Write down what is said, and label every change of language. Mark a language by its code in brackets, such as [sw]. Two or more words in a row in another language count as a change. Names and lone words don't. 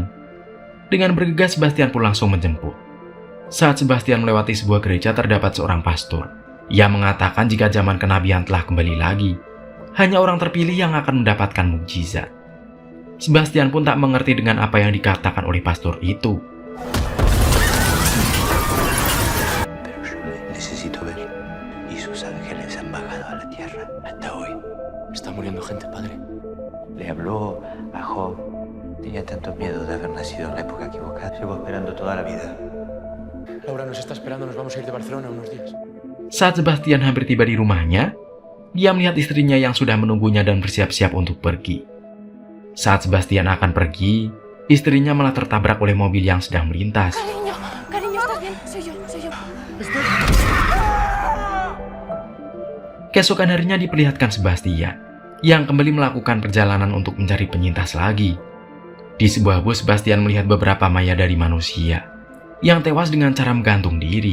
[id] Dengan bergegas, Sebastian pun langsung menjemput. Saat Sebastian melewati sebuah gereja, terdapat seorang pastor yang mengatakan jika zaman kenabian telah kembali lagi. Hanya orang terpilih yang akan mendapatkan mukjizat. Sebastian pun tak mengerti dengan apa yang dikatakan oleh pastor itu. [es] Necesito ver. Y sus ángeles han bajado a la tierra hasta hoy. Está muriendo gente, padre. Le habló a Job. Tenía tanto miedo de haber nacido en la época equivocada. Llevo esperando toda la vida. Laura nos está esperando, nos vamos a ir de Barcelona unos días. [id] Saat Sebastian hampir tiba di rumahnya, dia melihat istrinya yang sudah menunggunya dan bersiap-siap untuk pergi. Saat Sebastian akan pergi, istrinya malah tertabrak oleh mobil yang sedang melintas. [es] Cariño, ¿estás bien? Soy yo. [id] Keesokan harinya diperlihatkan Sebastian yang kembali melakukan perjalanan untuk mencari penyintas lagi. Di sebuah bus, Sebastian melihat beberapa mayat dari manusia yang tewas dengan cara menggantung diri.